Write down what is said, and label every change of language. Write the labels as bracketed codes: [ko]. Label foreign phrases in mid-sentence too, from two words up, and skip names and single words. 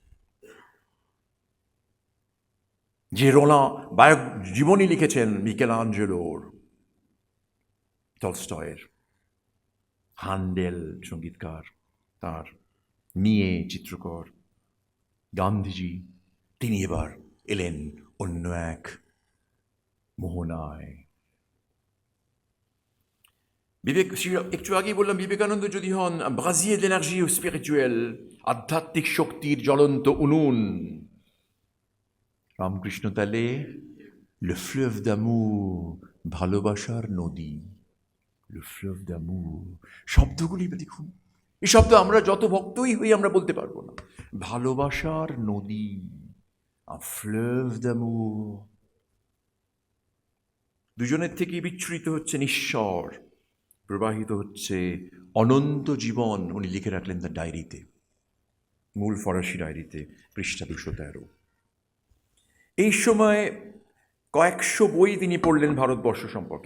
[bn] যে রোনা জীবনী লিখেছেন মিকেলাঞ্জেলোর, টলস্টয়ের, হান্ডেল সঙ্গীতকার, তার নিয়ে চিত্রকর, গান্ধীজি, তিনি এবার এলেন অন্য এক মোহনায়। একটু আগেই বললাম বিবেকানন্দ যদি হন [fr] brasier d'énergie spirituelle, [bn] আধ্যাত্মিক শক্তির জ্বলন্ত উনুন, রামকৃষ্ণ তাহলে [fr] le fleuve d'amour, [bn] ভালোবাসার নদী, [fr] le fleuve d'amour। [bn] শব্দগুলি দেখুন, এই শব্দ আমরা যত ভক্তই হই আমরা বলতে পারবো না। ভালোবাসার নদী, [fr] un fleuve d'amour। [bn] দুজনের থেকে বিচ্ছুরিত হচ্ছে নিঃস্বর, প্রবাহিত হচ্ছে অনন্ত জীবন। উনি লিখে রাখলেন তার ডায়েরিতে, মূল ফরাসি ডায়েরিতে, পৃষ্ঠা 213। এই সময় কয়েকশো বই তিনি পড়লেন ভারতবর্ষ সম্পর্কে।